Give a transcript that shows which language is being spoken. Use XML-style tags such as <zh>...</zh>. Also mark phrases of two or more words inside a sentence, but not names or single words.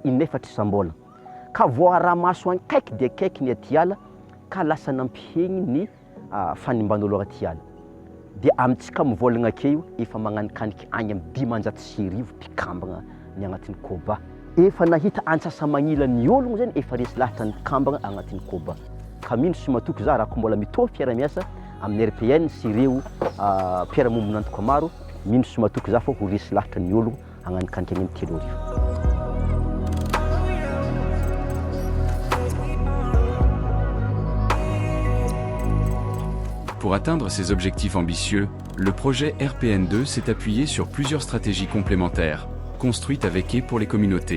<mg>inefatra isam-bolana ka voara-maso ankaiky dia akaiky ny aty ala ka lasa nampihegny ny fanimban'olo aty ala dia amintsika mivolagna akeo efa magnanikaniky agny amin'ny 500,000 mpikambagna ny agnatin'ny koba efa nahita antsasa magnila ny ologno zany efa resy lahatra ny kambagna agnatin'ny koba ka mino sy matoky za raha ko mbola mitovy fiara-miasa amin'ny RPN sy ireo mpiara-mombon'antoko maro mino sy matoky za fa ho resy lahatra ny ologno agnanikaniky agny amin'ny 3 arivo.</mg> <fr>Pour atteindre ces objectifs ambitieux, le projet RPN2 s'est appuyé sur plusieurs stratégies complémentaires, construites avec et pour les communautés.</fr>